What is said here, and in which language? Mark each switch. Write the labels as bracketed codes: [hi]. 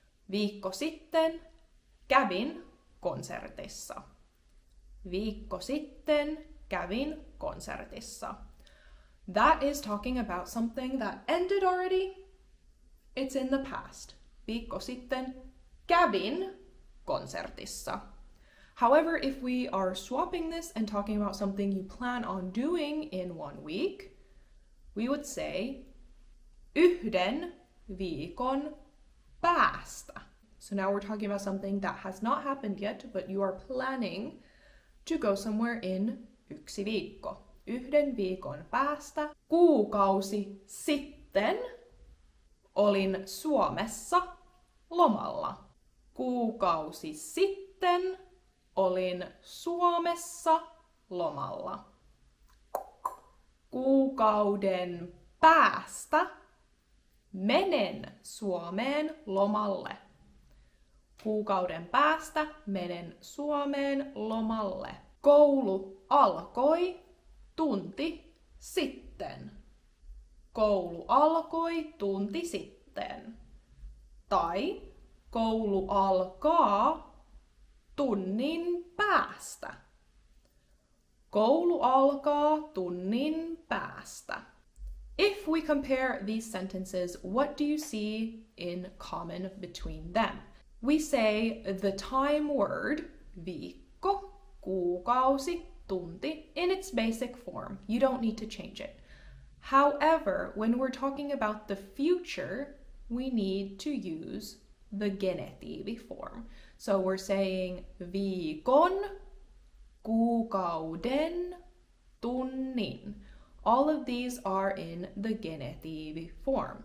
[fi] Viikko sitten kävin konsertissa. Viikko sitten kävin konsertissa. [en] That is talking about something that ended already. It's in the past. [fi] Viikko sitten kävin konsertissa. [en] However, if we are swapping this and talking about something you plan on doing in 1 week, we would say [fi] yhden viikon päästä. [en] So now we're talking about something that has not happened yet, but you are planning to go somewhere in [fi] yksi viikko. Yhden viikon päästä. Kuukausi sitten olin Suomessa lomalla. Kuukausi sitten olin Suomessa lomalla. Kuukauden päästä menen Suomeen lomalle. Kuukauden päästä menen Suomeen lomalle. Koulu alkoi tunti sitten. Koulu alkoi tunti sitten. Tai koulu alkaa tunnin päästä. Koulu alkaa tunnin päästä. [en] If we compare these sentences, what do you see in common between them? We say the time word, viikko, kuukausi, tunti, in its basic form. You don't need to change it. However, when we're talking about the future, we need to use the genitiivi form. So we're saying viikon, kuukauden, tunnin. All of these are in the genitiivi form.